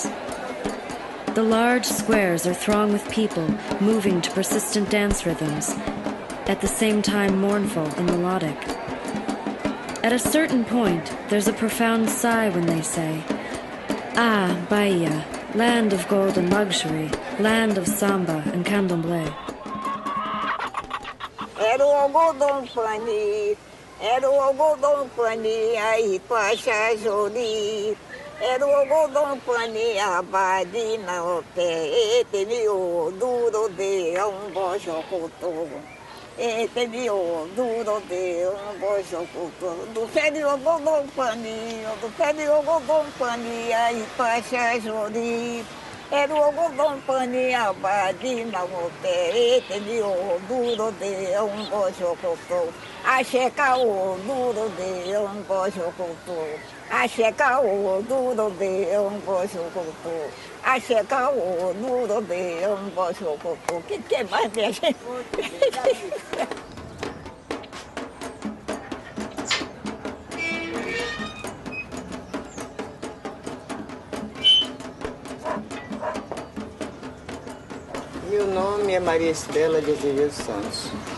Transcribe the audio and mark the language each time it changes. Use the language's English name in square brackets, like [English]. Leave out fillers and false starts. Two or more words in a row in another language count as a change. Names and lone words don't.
[English] The large squares are thronged with people moving to persistent dance rhythms, at the same time mournful and melodic. At a certain point, there's a profound sigh when they say, "Ah, Bahia, land of gold and luxury, land of samba and candomblé." [Portuguese] Era o algodão pani, era o algodão pani, aí pacha jori. Era o algodão pani, abade na ope, temio duro de bojocoto. Temio duro de bojocoto. Do pé de algodão pani, do pé de algodão pani, aí pacha jori. Era o algodão pani, abade na ope, temio duro de bojocoto. Acheca o duro de bojocoto. Acheca o duro de bojocoto. Acheca o duro de bojocoto. Que mais, minha gente? Meu nome é Maria Estela de Azevedo Santos.